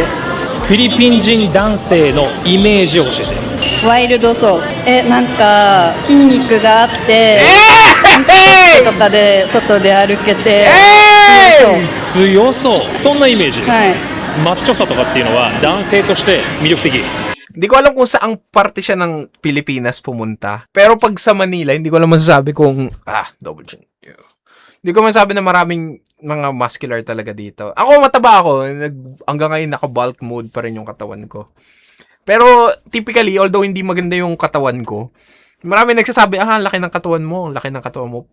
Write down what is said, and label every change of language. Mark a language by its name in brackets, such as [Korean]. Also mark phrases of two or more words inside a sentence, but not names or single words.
[Japanese] フィリピン人男性のイメージを教えて。ワイルドそう。なんか筋肉があって、とかで外で歩けて、強そう。そんなイメージ、はい。マッチョさとかっていうのは男性として魅力的。 [Filipino] Hindi ko alam kung saang parte siya ng Pilipinas pumunta. Pero pag sa Manila, hindi ko alam masasabi kung, [English] double chin. [Filipino] Hindi ko masasabi na maraming mga muscular talaga dito. Ako, mataba ako. Hanggang ngayon, naka- [English] bulk mode [Filipino] pa rin yung katawan ko. Pero, typically, although hindi maganda yung katawan ko, marami nagsasabi, laki ng katawan mo, laki ng katawan mo.